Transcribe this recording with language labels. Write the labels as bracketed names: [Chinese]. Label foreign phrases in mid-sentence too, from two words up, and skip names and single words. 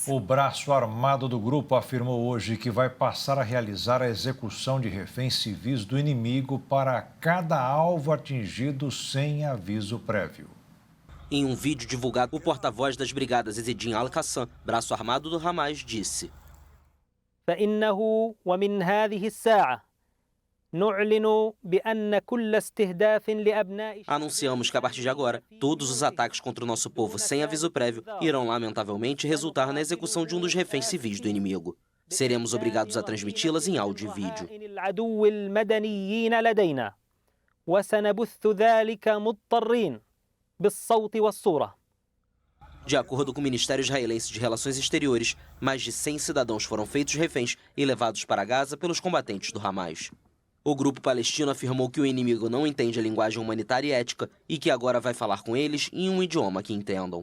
[Portuguese] O braço armado do grupo afirmou hoje que vai passar a realizar a execução de reféns civis do inimigo para cada alvo atingido sem aviso prévio. Em um vídeo divulgado, o porta-voz das brigadas Ezzedin Al-Qassam, braço armado do Hamas, disse: [Arabic] فإنه ومن هذه الساعة نعلن بأن كل استهداف لأبناء. [Portuguese] Anunciamos que a partir de agora, todos os ataques contra o nosso povo sem aviso prévio irão lamentavelmente resultar na execução de um dos reféns civis do inimigo. Seremos obrigados a transmiti-las em áudio e vídeo. [Arabic] العدو المدنيين لدينا وسنبث ذلك مضطرين بالصوت والصورة. [Portuguese] De acordo com o Ministério Israelense de Relações Exteriores, mais de 100 cidadãos foram feitos reféns e levados para Gaza pelos combatentes do Hamas. O grupo palestino afirmou que o inimigo não entende a linguagem humanitária e ética e que agora vai falar com eles em um idioma que entendam.